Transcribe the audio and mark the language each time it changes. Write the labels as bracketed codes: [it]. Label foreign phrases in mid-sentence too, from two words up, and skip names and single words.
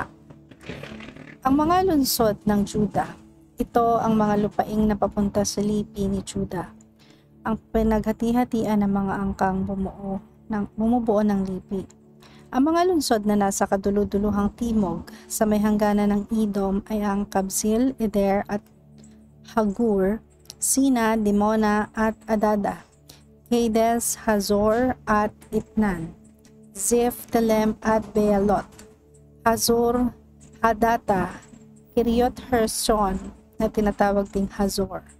[tl] Ang mga lunsod ng Judah, ito ang mga lupaing na papunta sa lipi ni Judah. Ang pinaghati-hatian ng mga angkang bumubuo ng lipi. Ang mga lungsod na nasa kaduluduluhang timog sa may hangganan ng Edom ay ang Kabzeel, Eder at Hagur, Sina, Dimona at Adada, Kades, Hazor at Itnan, Ziph, Telem at Bealot, Hazor, Hadata, Kiryot Herson na tinatawag ding Hazor,